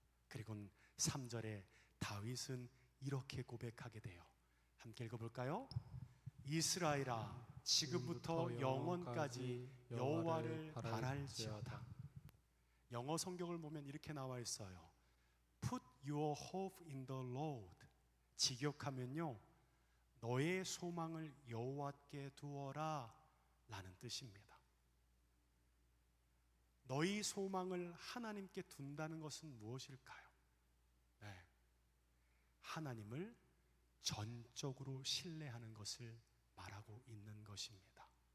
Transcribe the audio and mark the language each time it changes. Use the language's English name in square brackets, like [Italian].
[Korean] 그리고 3절에 다윗은 이렇게 고백하게 돼요. 함께 읽어볼까요? 이스라엘아, 지금부터 영원까지 여호와를 바랄지어다. 영어 성경을 보면 이렇게 나와 있어요. [English] Put your hope in the Lord. [Korean] 직역하면요, 너의 소망을 여호와께 두어라 라는 뜻입니다. 너희 소망을 하나님께 둔다는 것은 무엇일까요? 네, 하나님을 전적으로 신뢰하는 것을 말하고 있는 것입니다.